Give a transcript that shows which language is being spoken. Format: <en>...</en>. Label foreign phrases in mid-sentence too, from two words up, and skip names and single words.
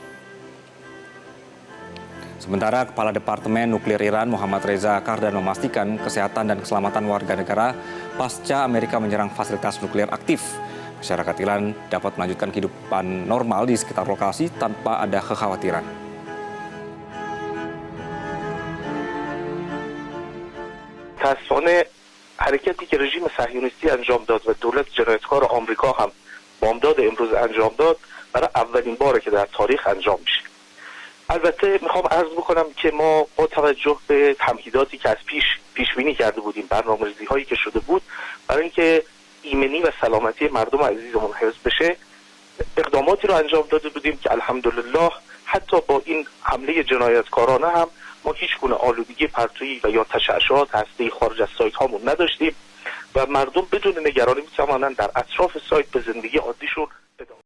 <id>Sementara Kepala Departemen Nuklir Iran Muhammad Reza Kardan memastikan kesehatan dan keselamatan warga negara pasca Amerika menyerang fasilitas nuklir aktif. Masyarakat Iran dapat melanjutkan kehidupan normal di sekitar lokasi tanpa ada kekhawatiran.</id> <fa>متاسفانه حرکتی که رژیم صهیونیستی انجام داد و دولت جنایتکار آمریکا هم بامداد امروز انجام داد برای اولین باره که در تاریخ انجام میشه. البته میخوام عرض بکنم که ما با توجه به تمهیداتی که از پیش بینی کرده بودیم، برنامه‌ریزی هایی که شده بود برای اینکه ایمنی و سلامتی مردم عزیزمون حفظ بشه، اقداماتی رو انجام داده بودیم که الحمدلله حتی با این حمله جنایتکارانه هم ما هیچ گونه آلودگی پرتویی و یا تشعشعات هسته‌ای خارج از سایت هامون نداشتیم و مردم بدون نگرانی میتوانند در اطراف سایت به زندگی عادیشون ادامه.</fa>